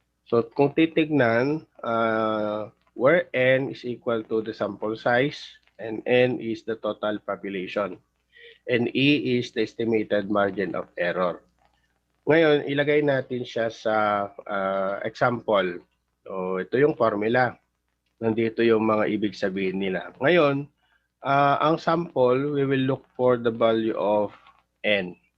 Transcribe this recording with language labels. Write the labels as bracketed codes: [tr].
[tl] So, kung titignan, [en] where N is equal to the sample size, and N is the total population, and E is the estimated margin of error. [tl] Ngayon, ilagay natin siya sa example. So, ito yung formula. Nandito yung mga ibig sabihin nila. Ngayon, ang sample, [en] we will look for the value of N.